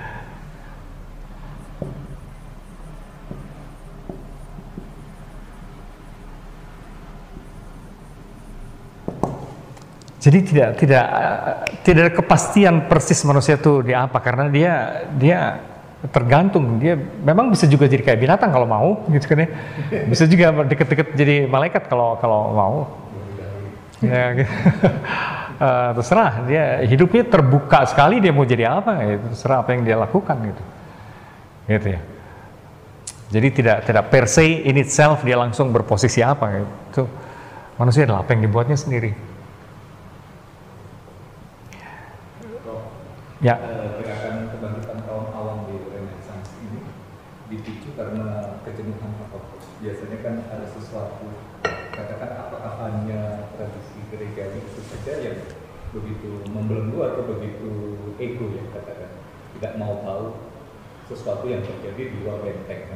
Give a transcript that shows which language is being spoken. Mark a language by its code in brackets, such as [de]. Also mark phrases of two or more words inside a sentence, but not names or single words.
[id] Jadi tidak ada kepastian persis manusia itu di apa, karena dia tergantung, dia memang bisa juga jadi kayak binatang kalau mau, gitu kan ya. Bisa juga deket-deket jadi malaikat kalau mau. Ya, gitu. Terserah, dia hidupnya terbuka sekali, dia mau jadi apa, ya, terserah apa yang dia lakukan gitu. Gitu ya. Jadi tidak [la] per se [en] in itself [id] dia langsung berposisi apa gitu. Manusia adalah apa yang dibuatnya sendiri. Ya. Gerakan kebangkitan kaum awam di Renaissance ini dipicu karena kejenuhan apa? Biasanya kan ada sesuatu, katakan apakah hanya tradisi gereja itu saja yang begitu membelenggu atau begitu ego ya, katakan tidak mau tahu sesuatu yang terjadi di luar benteng kan.